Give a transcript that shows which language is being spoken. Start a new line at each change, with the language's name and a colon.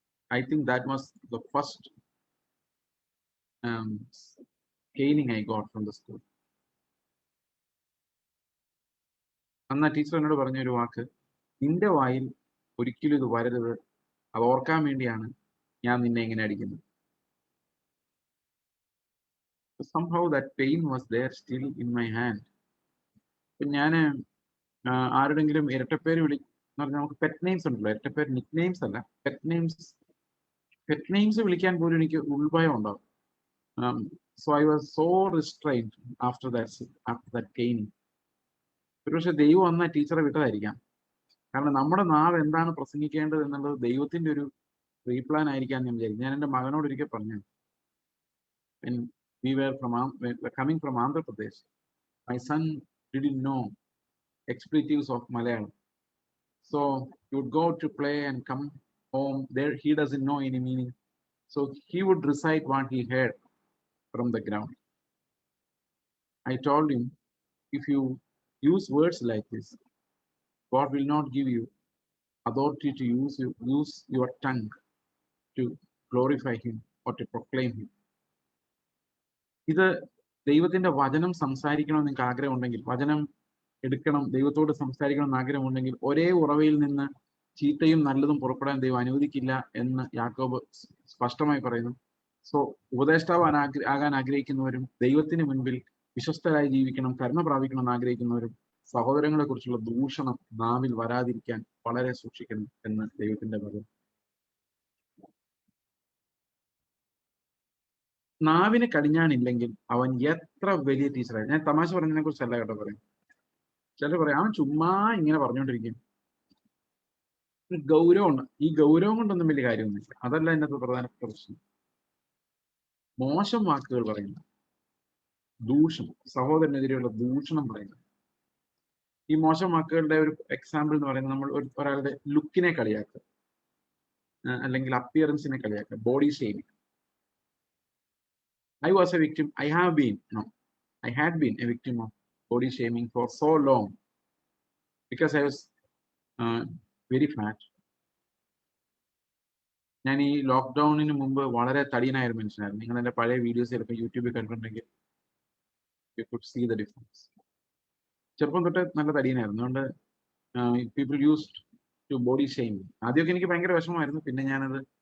English: I think that was the first caning I got from the school.
Malayalam: അന്ന് teacher എന്നോട് പറഞ്ഞ ഒരു വാക്ക്, നിന്റെ വായിൽ ഒരിക്കലും ഇത് വരരുത്, അത് ഓർക്കാൻ വേണ്ടിയാണ് ഞാൻ നിന്നെ ഇങ്ങനെ അടിക്കുന്നത്.
English: Somehow that pain was there still in my hand.
Malayalam: ഞാൻ ആരുടെങ്കിലും ഇരട്ടപ്പേര് എന്ന് പറഞ്ഞാൽ നമുക്ക് പെറ്റ് നെയിംസ് ഉണ്ടല്ലോ, ഇരട്ടപ്പേര് നിക് നെയിംസ് അല്ല, പെറ്റ് നെയിംസ് വിളിക്കാൻ പോലും എനിക്ക് ഉൾഭയം ഉണ്ടാവും.
English: So I was so restrained after that caning.
Malayalam: ഒരുപക്ഷെ ദൈവം അന്ന് ടീച്ചറെ വിട്ടതായിരിക്കാം. കാരണം നമ്മുടെ നാവ് എന്താണ് പ്രസംഗിക്കേണ്ടത് എന്നുള്ളത് ദൈവത്തിന്റെ ഒരു പ്രീപ്ലാൻ ആയിരിക്കാം ഞാൻ വിചാരിക്കും. ഞാൻ എൻ്റെ മകനോട് ഒരിക്കൽ പറഞ്ഞു,
English: we were coming from Andhra Pradesh. My son didn't know expletives of Malayalam. So he would go to play and come home. There he doesn't know any meaning. So he would recite what he heard from the ground. I told him, if you use words like this, God will not give you authority to use your tongue to glorify him or to proclaim him.
Malayalam: ഇത് ദൈവത്തിന്റെ വചനം സംസാരിക്കണമെന്ന് നിങ്ങൾക്ക് ആഗ്രഹമുണ്ടെങ്കിൽ, വചനം എടുക്കണം, ദൈവത്തോട് സംസാരിക്കണം എന്ന് ആഗ്രഹമുണ്ടെങ്കിൽ, ഒരേ ഉറവയിൽ നിന്ന് ചീത്തയും നല്ലതും പുറപ്പെടാൻ ദൈവം അനുവദിക്കില്ല എന്ന് യാക്കോബ് സ്പഷ്ടമായി പറയുന്നു. സോ ഉപദേഷ്ടാവ് ആകാൻ ആഗ്രഹിക്കുന്നവരും ദൈവത്തിന് മുൻപിൽ വിശ്വസ്തരായി ജീവിക്കണം, കരുണ പ്രാപിക്കണം എന്ന് ആഗ്രഹിക്കുന്നവരും സഹോദരങ്ങളെ കുറിച്ചുള്ള ദൂഷണം നാവിൽ വരാതിരിക്കാൻ വളരെ സൂക്ഷിക്കണം എന്ന് ദൈവത്തിന്റെ വചനം. നാവിന് കടിഞ്ഞാണില്ലെങ്കിൽ അവൻ എത്ര വലിയ ടീച്ചറായി. ഞാൻ തമാശ പറഞ്ഞതിനെ കുറിച്ചല്ല കേട്ടോ പറയും. ചിലർ പറയാം അവൻ ചുമ്മാ ഇങ്ങനെ പറഞ്ഞുകൊണ്ടിരിക്കും. ഗൗരവമുണ്ട്. ഈ ഗൗരവം കൊണ്ടൊന്നും വലിയ കാര്യമൊന്നുമില്ല. അതല്ല ഇന്നത്തെ പ്രധാനപ്പെട്ട പ്രശ്നം. മോശം വാക്കുകൾ പറയുന്നത്, ദൂഷണം, സഹോദരനെതിരെയുള്ള ദൂഷണം പറയുന്നത്. ഈ മോശം വാക്കുകളുടെ ഒരു എക്സാമ്പിൾ എന്ന് പറയുന്നത്, നമ്മൾ ഒരാളുടെ ലുക്കിനെ കളിയാക്കുക, അല്ലെങ്കിൽ അപ്പിയറൻസിനെ കളിയാക്കുക, body shaming.
English: I was a victim. I had been a victim of body shaming for so long because I was very fat.
Malayalam: ഞാൻ ഈ ലോക്ക്ഡൌണിന് മുമ്പ് വളരെ തടിയനായ ഒരു മനുഷ്യനായിരുന്നു. നിങ്ങൾ എൻ്റെ പഴയ വീഡിയോസ് ചിലപ്പോൾ യൂട്യൂബിൽ കണ്ടിട്ടുണ്ടെങ്കിൽ
English: you could see the difference.
Malayalam: ചെറുപ്പം തൊട്ട് നല്ല തടിയനായിരുന്നു. അതുകൊണ്ട്
English: People used to body shame.
Malayalam: ആദ്യമൊക്കെ എനിക്ക് ഭയങ്കര വിഷമമായിരുന്നു. പിന്നെ ഞാനത്